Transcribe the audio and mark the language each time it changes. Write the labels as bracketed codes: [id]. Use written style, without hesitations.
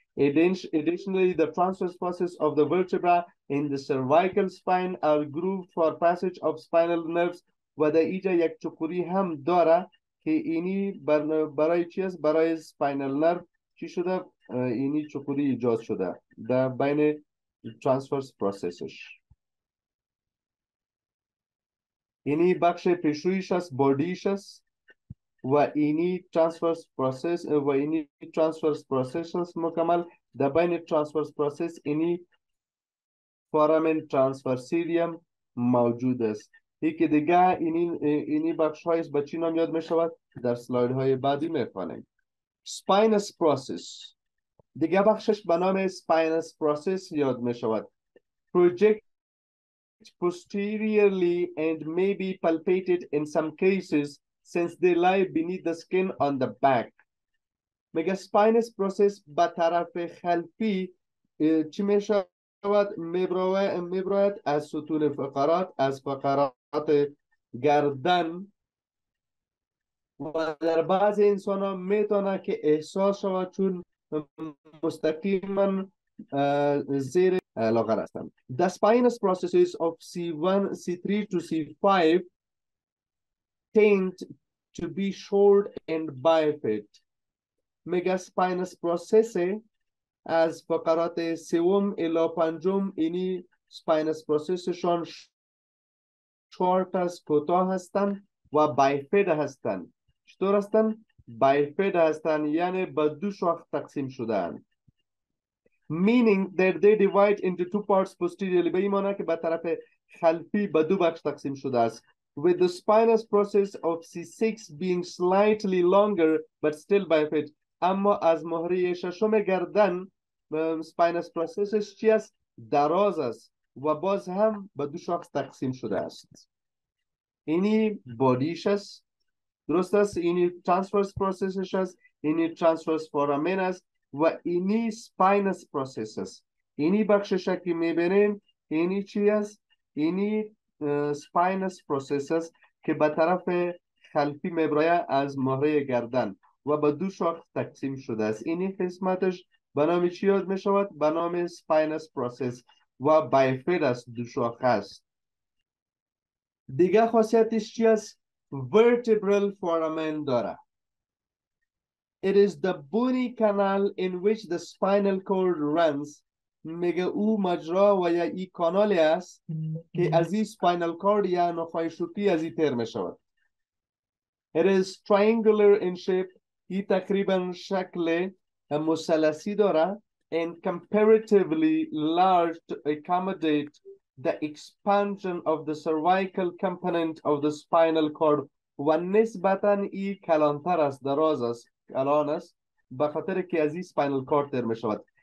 [en] Additionally, the transverse process of the vertebra in the cervical spine are grooved for passage of spinal nerves [fa] و در اینجا یک چکوری هم داره که اینی برای چی است؟ برای spinal nerve چی شده؟ اینی چکوری ایجاد شده در بین transverse processes. اینی بخش پیشرویش است، بادیش است و اینی ترانسورس پروسس و اینی ترانسورس پروسس است مکمل. در بین ترانسورس پروسس اینی فارامن ترانسورسیریم موجود است. یکی دیگه اینی بخش های به چی نام یاد می شود؟ در سلاید های بعدی می خوانیم. سپاینس پروسس دیگه بخشش به نام سپاینس پروسس یاد می شود. [en] Project posteriorly and may be palpated in some cases since they lie beneath the skin on the back. [fa] میگه spinous process به طرف خلفی چی می شود؟ میبراید از ستون فقرات، از فقرات گردن و در بعض انسان ها میتونه که احساس شود چون مستقیما زیر لاغر هستند. [en] The spinous processes of C1, C3 to C5 tend to be short and bifid. [fa] میگه spinous process از فقرات سوم الی پنجم اینی spinous processشان شورت است، کوتاه هستند و بایفید هستند. چطور هستند؟ بایفید هستند، یعنی به دو شاخه تقسیم شدند. [en] Meaning that they divide into two parts posteriorly. [fa] به این معنی که به طرف خلفی به دو بخش تقسیم شده است. [en] With the spinous process of C6 being slightly longer but still bifid. [fa] اما از مهره ششم گردن spinous processش چی است؟ دراز است و باز هم به دو شاخه تقسیم شده است. اینی بادیش است، درست است، اینی transverse processش است، اینی transverse foramen است و اینی spinous process است. اینی بخشش که میبینین اینی چی است؟ اینی spinous process است که به طرف خلفی میبراید از مهره گردن و به دو شاخه تقسیم شده است. اینی قسمتش به نام چی یاد میشود؟ به نام spinous process و بایفید است، دو شاخه است. دیگه خاصیتش چی است؟ vertebral foramen داره. [en] It is the bony canal in which the spinal cord runs. [fa] میگه او مجرا و یا ای کانالی است که از این spinal cord یا نخاع شوکی از این تر می شود. [en] It is triangular in shape. [fa] ای تقریبا شکل مثلثی داره [en] and comparatively large to accommodate the expansion of the cervical component of the spinal cord [fa] و نسبتاً ای کلانتر است، دراز است، کلان است به خاطر که از این spinal cord تر می شود.